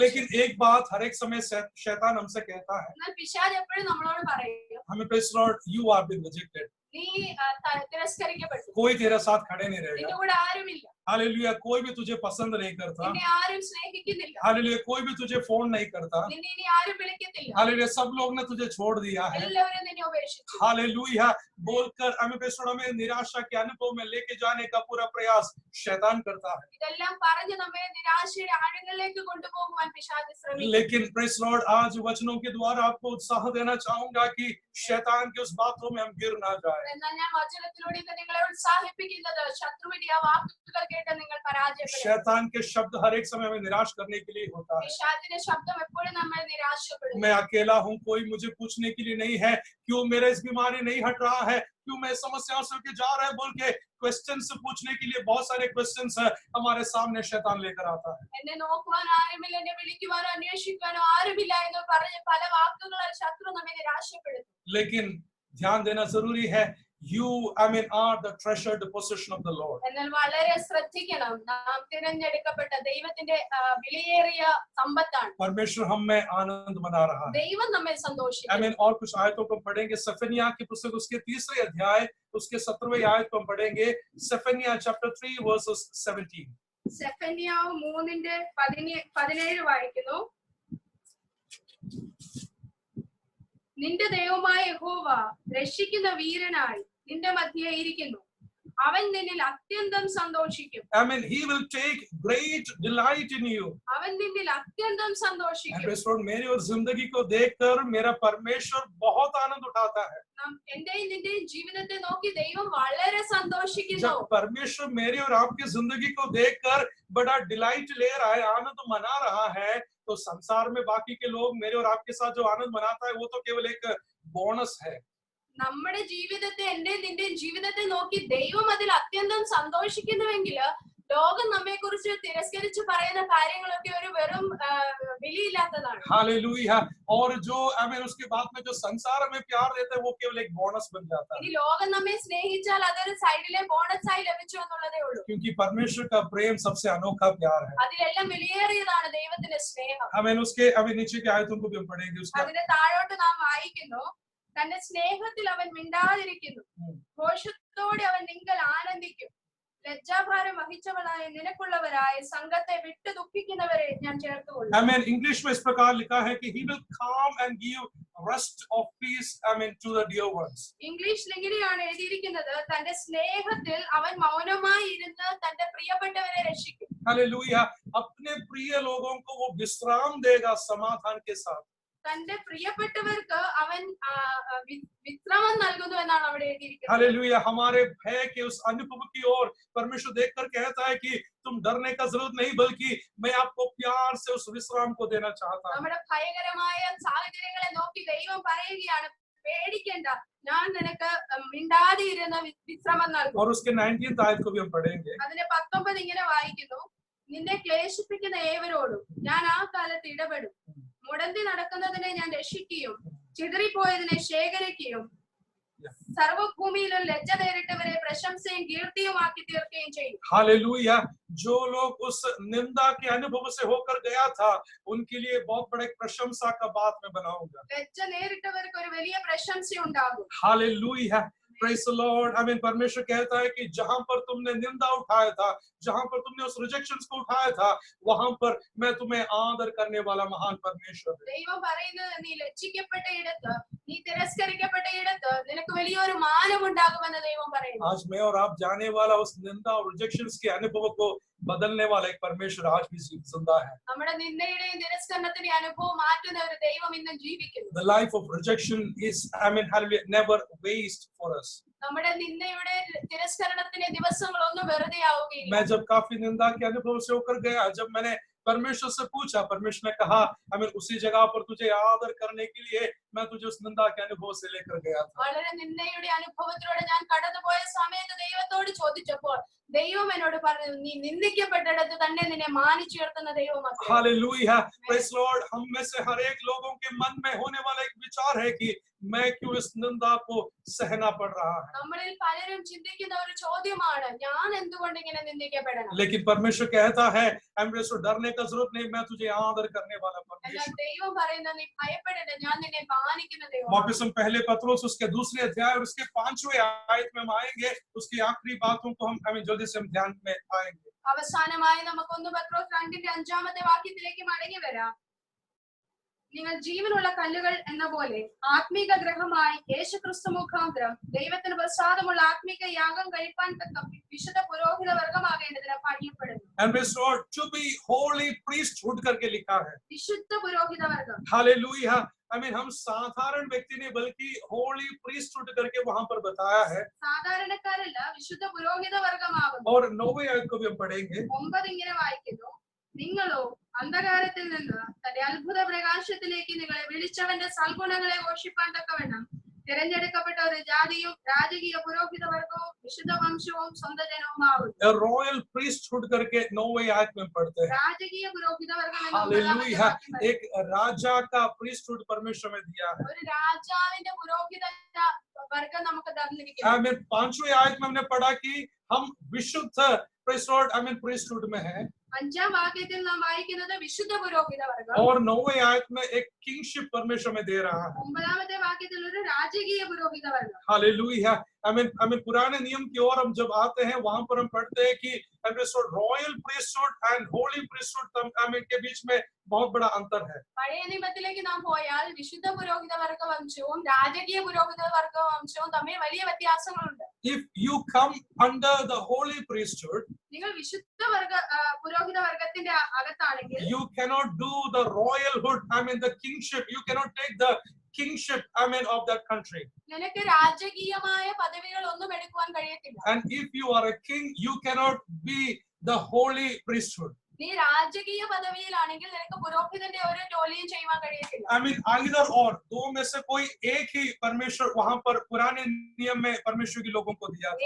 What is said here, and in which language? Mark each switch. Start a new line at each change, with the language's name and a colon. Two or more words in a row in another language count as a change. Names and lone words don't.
Hindi: लेकिन एक बात हर एक समय शैतान हमसे कहता है,
Malayalam: എന്നാൽ പിശാച് എപ്പോഴും നമ്മളോട് പറയും,
English: हमें praise the Lord, you are been rejected,
Malayalam: നീ തിരസ്കരിക്കപ്പെട്ടു,
Hindi: कोई तेरे साथ खड़े नहीं
Malayalam: നിന്റെ
Hindi: रहेगा।
Malayalam: കൂടെ ആരുമില്ല,
Hindi: हालेलुया, कोई भी तुझे पसंद नहीं करता।
Malayalam: നിന്നെ ആരും സ്നേഹിക്കുന്നില്ല,
Hindi: हालेलुया, कोई भी तुझे फोन नहीं करता।
Malayalam: നിന്നെ ഇനി ആരും വിളിക്കത്തില്ല,
Hindi: हालेलुया, सब लोग ने तुझे छोड़ दिया है।
Malayalam: എല്ലാവരും നിന്നെ ഉപേക്ഷിച്ചു.
Hindi: हालेलुया बोलकर हमें निराशा के अनुभव में लेके जाने का पूरा प्रयास शैतान करता है।
Malayalam: ഇതെല്ലാം പറഞ്ഞ് നമ്മെ നിരാശയുടെ ആഴങ്ങളിലേക്ക് കൊണ്ടുപോകുവാൻ പിശാച് ശ്രമിക്കും.
Hindi: लेकिन
English: praise Lord
Hindi: आज वचनों के द्वारा आपको उत्साह देना चाहूंगा कि शैतान की उस बातों में हम गिर ना जाए।
Malayalam: എന്നാൽ ഞാൻ വചനത്തിലൂടെ ഇത് നിങ്ങളെ ഉത്സാഹിപ്പിക്കുന്നത് ശത്രുവിന്റെ ആ വാക്കുകൾ കേട്ട് നിങ്ങൾ പരാജയപ്പെടരുത്.
Hindi: शैतान के शब्द हर एक समय में निराश करने के लिए होता है।
Malayalam: പിശാചിന്റെ ശബ്ദം എപ്പോഴും നമ്മെ നിരാശപ്പെടുത്തും.
Hindi: मैं अकेला हूँ, कोई मुझे पूछने के लिए नहीं है, क्यों मेरा इस बीमारी नहीं हट रहा है, क्यों मैं समस्याओं से होके जा रहा है, बोल के क्वेश्चन पूछने के लिए बहुत सारे क्वेश्चंस हमारे सामने शैतान लेकर आता है।
Malayalam: എന്നെ നോക്കുവാൻ ആരുമില്ല, എന്നെ വിളിക്കുവാനോ അന്വേഷിക്കുവാനോ ആരുമില്ല എന്ന് പറഞ്ഞ് പല വാക്കുകളാൽ ശത്രു നമ്മെ നിരാശപ്പെടുത്തും.
Hindi: लेकिन ध्यान देना जरूरी है,
English: you are the treasured possession of the Lord.
Malayalam: എന്നാൽ വളരെ ശ്രദ്ധിക്കണം, നാം തിരഞ്ഞെടുക്കപ്പെട്ട ദൈവത്തിന്റെ വിലയേറിയ സമ്പത്താണ്.
Hindi: परमेश्वर हम में आनंद मना रहा है।
Malayalam: ദൈവം നമ്മെ സന്തോഷിക്കും.
Hindi: और कुछ आयतों को पढ़ेंगे। सफनिया की पुस्तक उसके 3रे अध्याय उसके 17वें आयत को हम पढ़ेंगे। सफनिया चैप्टर 3 वर्सेस 17।
Malayalam: സെഫന്യാവ് 3:17 വായിക്കുന്നു. നിന്റെ ദൈവമായ യഹോവ രക്ഷിക്കുന്ന വീരനായി നിന്റെ മധ്യേ ഇരിക്കുന്നു, അവൻ നിന്നിൽ അത്യന്തം സന്തോഷിക്കും.
English: he will take great delight in you.
Malayalam: അവൻ നിന്നിൽ അത്യന്തം സന്തോഷിക്കും.
Hindi: and मेरी और जिंदगी को देखकर मेरा परमेश्वर बहुत आनंद उठाता है।
Malayalam: എന്റെയും നിന്റെയും ജീവിതത്തെ നോക്കി ദൈവം വളരെ സന്തോഷിക്കുന്നു.
Hindi: जब परमेश्वर मेरी और आपकी जिंदगी को देखकर बड़ा डिलाइट ले रहा है, आनंद मना रहा है, तो संसार में बाकी के लोग मेरे और आपके साथ जो आनंद मनाता है वो तो केवल एक बोनस है।
Malayalam: നമ്മുടെ ജീവിതത്തെ, എന്റെയും നിന്റെയും ജീവിതത്തെ നോക്കി ദൈവം അതിൽ അത്യന്തം സന്തോഷിക്കുന്നുവെങ്കിൽ ലോകം നമ്മെ കുറിച്ച് തിരസ്കരിച്ച് പറയുന്ന കാര്യങ്ങളൊക്കെ ഒരു വെറും വിലയില്ലാത്തതാണ്.
Hindi: हालेलुया। और जो उसके बाद में जो संसार में प्यार देता है वो केवल एक बोनस बन जाता है।
Malayalam: ഇനി ലോകം നമ്മെ സ്നേഹിച്ചാൽ അതൊരു സൈഡിലെ ബോണസ് ആയി ലഭിച്ചു എന്നുള്ളതേ ഉള്ളൂ.
Hindi: क्योंकि परमेश्वर का प्रेम सबसे अनोखा प्यार है।
Malayalam: അതിലെല്ലാം വിലയേറിയതാണ് ദൈവത്തിന്റെ സ്നേഹം.
Hindi: उसके नीचे की आयतों को भी हम पढ़ेंगे। उसका
Malayalam: അതിന്റെ താഴോട്ട് നാം വായിക്കുന്നു, തന്റെ സ്നേഹത്തിൽ അവൻ മിണ്ടാതിരിക്കുന്നു, ഘോഷത്തോടെ അവൻ നിങ്ങൾ ആനന്ദിക്കും, ലജ്ജാഭാരം വഹിച്ചവളായ നിനക്കുള്ളവരായ സംഘത്തെ വിട്ടു ദുഃഖിക്കുന്നവരെ ഞാൻ ചേർത്തുകൊള്ളും.
Hindi: इंग्लिश में इस प्रकार लिखा है कि
English: he will calm and give rest of peace to the dear ones.
Malayalam: ഇംഗ്ലീഷിൽ ഇങ്ങനെയാണ് എഴുതിയിരിക്കുന്നത്, തന്റെ സ്നേഹത്തിൽ അവൻ മൗനമായി ഇരുന്ന് തന്റെ പ്രിയപ്പെട്ടവരെ രക്ഷിക്കും.
Hindi: हालेलुया। अपने प्रिय लोगों को वो विश्राम देगा समाधान के साथ।
Malayalam: തന്റെ പ്രിയപ്പെട്ടവർക്ക് അവൻ വിശ്രമം നൽകുന്നു എന്നാണ് അവിടെ എഴുതിയിരിക്കുന്നത്.
Hindi: हालेलुया। हमारे भय के उस अनुभव की ओर परमेश्वर देखकर कहता है कि तुम डरने का जरूरत नहीं, बल्कि मैं आपको प्यार से उस विश्राम को देना चाहता हूँ।
Malayalam: നമ്മുടെ ഭയങ്കരമായ സാഹചര്യങ്ങളെ നോക്കി ദൈവം പറയുകയാണ്, പേടിക്കേണ്ട, ഞാൻ നിനക്ക് മിണ്ടാതെ ഇരുന്ന് വിശ്രമം നൽകും.
Hindi: और उसके 19th आयत को भी हम पढ़ेंगे।
Malayalam: അതിന്റെ 19 ഇങ്ങനെ വായിക്കുന്നു, നിന്നെ ക്ലേശിപ്പിക്കുന്ന ഏവരോടും ഞാൻ ആ കാലത്ത് ഇടപെടും, മുടന്തി നടക്കുന്നതിനെ ഞാൻ രക്ഷിക്കുകയും ചിതറിപ്പോയതിനെ ശേഖരിക്കുകയും സർവഭൂമിയിലും ലജ്ജ നേരിട്ടവരെ പ്രശംസയും കീർത്തിയുമാക്കി തീർക്കുകയും ചെയ്യും.
Hindi: हालेलुया। जो लोग उस निंदा के अनुभव से होकर गया था, उनके लिए बहुत बड़े प्रशंसा का बात मैं बनाऊंगा।
Malayalam: ലജ്ജ നേരിട്ടവർക്ക് ഒരു വലിയ പ്രശംസ ഉണ്ടാകും.
English: हालेलुया। Praise the Lord।
Hindi: परमेश्वर कहता है कि जहां पर तुमने निंदा उठाया था, जहां पर तुमने उस रिजेक्शंस को उठाया था, वहां पर मैं तुम्हें आदर करने वाला महान परमेश्वर हूं।
Malayalam: ദൈവം പറയുന്നത്, നീ ലജ്ജിക്കപ്പെട്ട ഇടത്ത് നീ തിരസ്കരിക്കപ്പെട്ടയിടത്ത് നിനക്ക് വലിയൊരു മാനമുണ്ടാകുമെന്ന് ദൈവം പറയുന്നു.
Hindi: आज मैं और आप जाने वाला उस निंदा और रिजेक्शंस के अनुभव को बदलने वाला एक परमेश्वर आज भी जिंदा है.
Malayalam: നമ്മുടെ നിന്ദയുടെയും തിരസ്കരണത്തിന്റെയും അനുഭവം മാറ്റുന്ന ഒരു ദൈവം ഇന്നും ജീവിക്കുന്നു.
English: The life of rejection is, hallelujah, never waste for us.
Malayalam: നമ്മുടെ നിന്ദയുടെ തിരസ്കരണത്തിന്റെ ദിവസങ്ങളൊന്നും വെറുതെ ആവുകയില്ല.
Hindi: मैं जब काफी निंदा के अनुभव से होकर गया, जब मैंने परमेश्वर से पूछा, परमेश्वर ने कहा उसी जगह पर तुझे आदर करने के लिए मैं तुझे उस निंदा के अनुभव से लेकर गया था.
Malayalam: വളരെ നിന്ദയുടെ അനുഭവത്തിലൂടെ ഞാൻ കടന്നുപോയ സമയത്ത് ദൈവത്തോട് ചോദിച്ചപ്പോൾ ദൈവം എന്നോട് പറഞ്ഞു, നീ നിന്ദിക്കപ്പെട്ടിടത്ത് തന്നെ നിന്നെ മാനിച്ചുയർത്തുന്ന ദൈവമാണ്.
English: हालेलुया, praise Lord.
Hindi: हम में से हर एक लोगों के मन में होने वाला एक विचार है कि मैं क्यों इस निंदा को सहना पड़ रहा है.
Malayalam: നമ്മളിൽ പലരും ചിന്തിക്കുന്ന ഒരു ചോദ്യമാണ്, ഞാൻ എന്തുകൊണ്ട് ഇങ്ങനെ നിന്ദിക്കപ്പെടണം.
Hindi: लेकिन परमेश्वर कहता है डरने का जरूरत नहीं, मैं तुझे आदर करने वाला परमेश्वर.
Malayalam: ദൈവം പറയുന്നത് നീ ഭയപ്പെടേണ്ട, ഞാൻ നിന്നെ മാനിക്കുന്ന ദൈവം.
Hindi: वापस हम पहले पत्रोस उसके दूसरे अध्याय और उसके 5वें आयत में हम आएंगे. उसकी आखिरी बातों को हम जल्दी से हम ध्यान में आएंगे.
Malayalam: അവസാനമായി നമുക്ക് 1 പത്രോസ് 2:5 വാക്യത്തിലേക്ക് മടങ്ങി വരാം. നിങ്ങൾ ജീവനുള്ള കല്ലുകൾ എന്ന പോലെ ആത്മീക ഗ്രഹമായി യേശുക്രിസ്തു മുഖാന്തരം ദൈവത്തിന് പ്രസാദമുള്ള ആത്മീക യാഗം കഴിപ്പാൻ തക്ക വിശുദ്ധ പുരോഹിത വർഗമാകേണ്ടതിന് പണിയപ്പെടുന്നു.
English: And praise Lord, to be holy priesthood
Hindi: करके लिखा है.
Malayalam: വിശുദ്ധ പുരോഹിത വർഗം.
Hindi: हालेलुया. हम साधारण व्यक्ति नहीं बल्कि
English: holy priesthood
Hindi: करके वहां पर बताया है.
Malayalam: സാധാരണക്കാരല്ല, വിശുദ്ധ പുരോഹിത വർഗമാകുന്നു.
Hindi: और 9वें आयत को भी हम पढ़ेंगे.
Malayalam: 9 ഇങ്ങനെ വായിക്കുന്നു, നിങ്ങളോ അന്ധകാരത്തിൽ നിന്ന് തന്റെ അത്ഭുത പ്രകാശത്തിലേക്ക് നിങ്ങളെ വിളിച്ചവന്റെ സൽഗുണങ്ങളെ ഘോഷിപ്പാൻ തക്കവണ്ണം തിരഞ്ഞെടുക്കപ്പെട്ട ഒരു ജാതിയും രാജകീയ പുരോഹിത വർഗവും വിശുദ്ധ വംശവും സ്വന്തം ജനവുമാകുന്നു.
English: royal priesthood
Hindi: करके 9वें आयत में पढ़ते हैं.
Malayalam: രാജകീയ പുരോഹിത വർഗം
Hindi: हालेलुया. एक राजा का प्रीस्टहुड परमेश्वर में दिया है.
Malayalam: ഒരു രാജാവിന്റെ പുരോഹിത വർഗം നമുക്ക് തന്നിരിക്കുന്നു.
Hindi: 5वें आयत में हमने पढ़ा कि हम विशुद्ध प्रीस्टहुड में है.
Malayalam: 5 വാക്യത്തിൽ നാം വായിക്കുന്നത് വിശുദ്ധ പുരോഹിത വർഗം.
Hindi: और 9वें आयत में एक किंगशिप परमेश्वर में दे रहा है.
Malayalam: 9ാമത്തെ വാക്യത്തിൽ ഒരു രാജകീയ പുരോഹിത വർഗം.
Hindi: हालेलुया. पुराने नियम की ओर हम जब आते हैं वहां पर हम पढ़ते हैं कि
English: royal priesthood and holy priesthood
Hindi: के बीच में बहुत बड़ा अंतर है.
Malayalam: പഴയ നിയമത്തിലേക്ക് നാം പോയാൽ വിശുദ്ധ പുരോഹിത വർഗ വംശവും രാജകീയ പുരോഹിത വർഗ വംശവും തമ്മിൽ വലിയ വ്യത്യാസങ്ങളുണ്ട്.
English: If you come under the holy priesthood,
Malayalam: നിങ്ങൾ വിശുദ്ധ വർഗ പുരോഹിത വർഗത്തിന്റെ അകത്താണെങ്കിൽ
English: you cannot do the royalhood, the kingship. You cannot take the kingship of that country.
Malayalam: നിനക്ക് രാജകീയമായ പദവികൾ ഒന്നും എടുക്കുവാൻ കഴിയത്തില്ല.
English: And if you are a king, you cannot be the holy priesthood.
Malayalam: നീ രാജകീയ പദവിയിലാണെങ്കിൽ നിനക്ക് പുരോഹിതന്റെ ഒരു ജോലിയും ചെയ്യാൻ കഴിയത്തില്ല.
English: either or,
Hindi: दो में से कोई एक ही परमेश्वर वहां पर पुराने नियम में परमेश्वर के लोगों को दिया था.